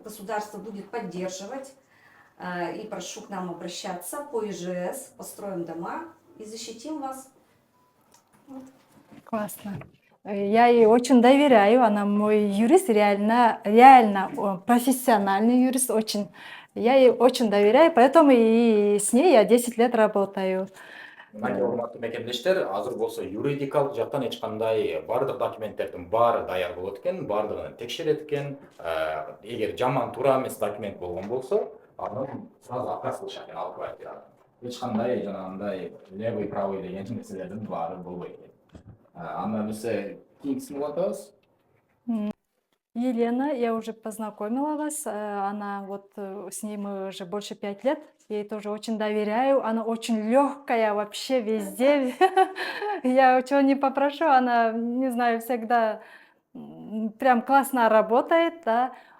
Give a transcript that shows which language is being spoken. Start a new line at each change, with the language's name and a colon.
Russian: Государство будет поддерживать, и прошу к нам обращаться по ИЖС, построим дома и защитим вас. Вот. Классно. Я ей очень доверяю, она мой юрист, реально профессиональный юрист, очень. Я ей очень доверяю, поэтому и с ней я 10 лет работаю.
Kyrgyz: Мынакей урматтуу мекендештер, азыр болсо юридикалык жактан эч кандай бардык документтердин баары даяр болот экен, бардыгын текшерет экен. Эгер жаман туура эмес документ болгон болсо, аны
Russian: сразу отказ
Kyrgyz: кылышат экен ал квартираны. эч кандай жанагындай
Russian: левый правый
Kyrgyz: деген нерселердин баары болбойт экен. Аны биз кийинкисин улантабыз.
Russian: Елена, я уже познакомила вас. Она вот с ней мы уже больше 5 лет. Ей тоже очень доверяю. Она очень легкая вообще везде. Я чего не попрошу, она, не знаю, всегда прям классно работает, да.